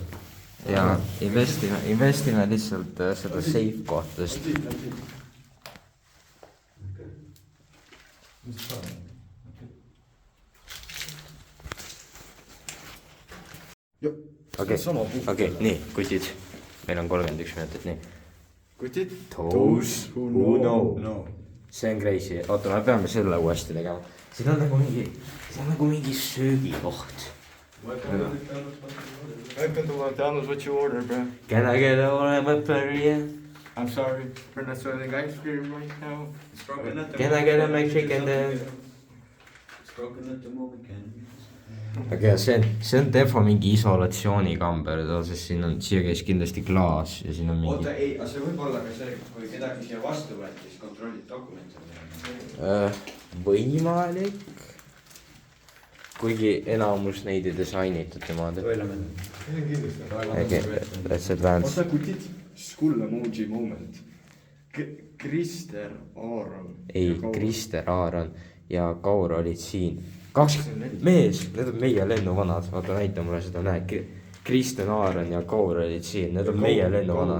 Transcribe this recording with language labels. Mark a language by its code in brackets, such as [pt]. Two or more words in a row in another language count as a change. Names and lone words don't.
[et] Ja investime lihtsalt seda safe kohtast. Okei, nii, kutid. Meil on 31 minutit, nii. Kutid? [en] Those who know. [et] See on crazy. Oota, me peame selle uuesti tegema. Siin on nagu mingi söögikoht. [en] Welcome to McDonald's, what you order, bro? Can I get a burger? I'm sorry, we're not selling ice cream right now. It's broken at the Can I get a McChicken then? It's broken at the moment, can you? [et] Aga see on defo mingi isolatsioonikamber, sest siia käis kindlasti klaas ja siin on mingi... Oota, ei, aga see võib olla ka see, kui kedagi siia vastu võeti, siis kontrollid dokumente. Võimalik. Kuigi enamus neid ei disainitud niimoodi. [en] Okay, let's advance. [et] Oota, kutid, [en] skull emoji moment. [et] Krister Aaron. Ei, Krister Aaron ja Kaur olid siin. 20 mees, need on meie lennuvanad. Vaata, näita mulle seda, näe. Kristen Aaron ja Kaur olid siin, need on meie lennuvanad.